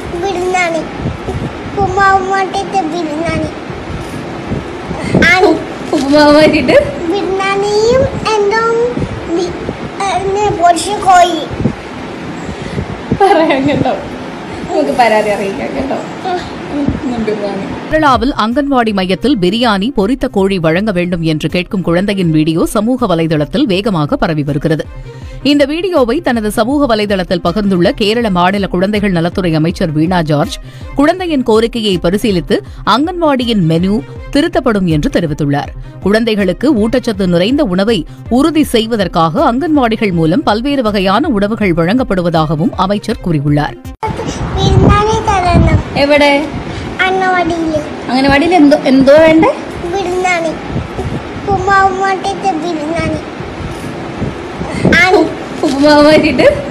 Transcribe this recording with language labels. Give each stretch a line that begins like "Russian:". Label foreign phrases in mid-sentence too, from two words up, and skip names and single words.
Malayalam: ഉപ്പുമാവ് മാറ്റിട്ട് പറയാം കേട്ടോ, നമുക്ക് പരാതി അറിയിക്കാം കേട്ടോ.
Tamil: கேரளாவில் அங்கன்வாடி மையத்தில் பிரியாணி பொரித்த கோழி வழங்க வேண்டும் என்று கேட்கும் குழந்தையின் வீடியோ சமூக வலைதளத்தில் வேகமாக பரவி வருகிறது. இந்த வீடியோவை தனது சமூக வலைதளத்தில் பகிர்ந்துள்ள கேரள மாநில குழந்தைகள் நலத்துறை அமைச்சர் வீணா ஜார்ஜ், குழந்தையின் கோரிக்கையை பரிசீலித்து அங்கன்வாடியின் மெனு திருத்தப்படும் என்று தெரிவித்துள்ளார். குழந்தைகளுக்கு ஊட்டச்சத்து நிறைந்த உணவை உறுதி செய்வதற்காக அங்கன்வாடிகள் மூலம் பல்வேறு வகையான உணவுகள் வழங்கப்படுவதாகவும் அமைச்சர் கூறியுள்ளார்.
Malayalam: എവിടെ? അംഗനവാടിയിൽ എന്തോ വേണ്ടേ? ഉപ്പുമാവ് മാറ്റിട്ട്